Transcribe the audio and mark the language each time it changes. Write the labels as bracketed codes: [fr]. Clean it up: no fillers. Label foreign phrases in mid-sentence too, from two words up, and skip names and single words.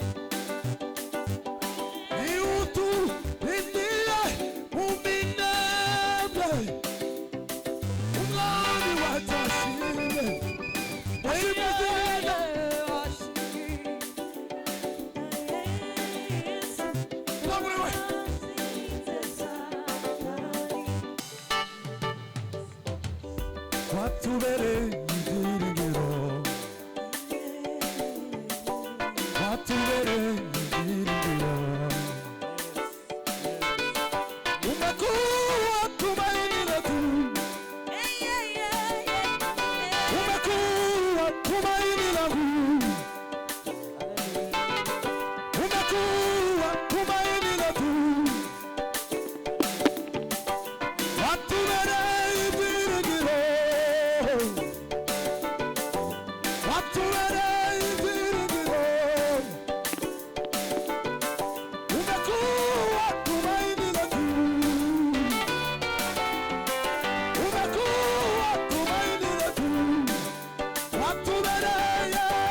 [rw] niutu indiye muminebe umwami watashimye watubereye ibyiringiro watubereye ibyiringiro [sw] umekuwa tumaini letu umekuwa tumaini langu umekuwa tumaini letu [rw] watubereye ibyiringiro watubereye ibyiringiro [sw] umekuwa tumaini letu umekuwa tumaini letu watubereye